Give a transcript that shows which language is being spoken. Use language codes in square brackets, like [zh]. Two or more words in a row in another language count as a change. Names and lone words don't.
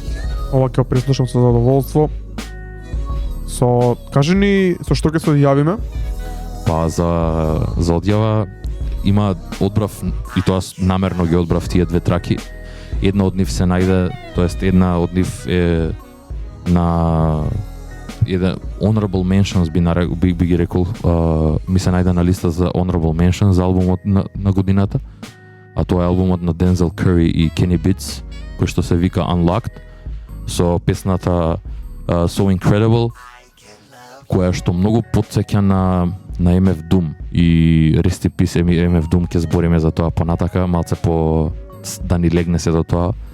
[mk] Ова ќе преслушам со задоволство. Кажи ни со што ќе се одјавиме? Па за одјава има одбрав, и тоа намерно ги одбрав тие две траки. Една од нив се најде, тоест една од нив е на еден [en] honorable mentions [mk] би ги рекол, ми се најде на листа за [en] honorable mentions [mk] за албумот на годината, а тоа е албумот на Denzel Curry и Kenny Beats, кој што се вика Unlocked, со песната So Incredible, која што многу потсеќа на MF Doom, и [en] Rest in Peace [mk] MF Doom, ќе збориме за тоа понатака, малце да ни легне се до тоа.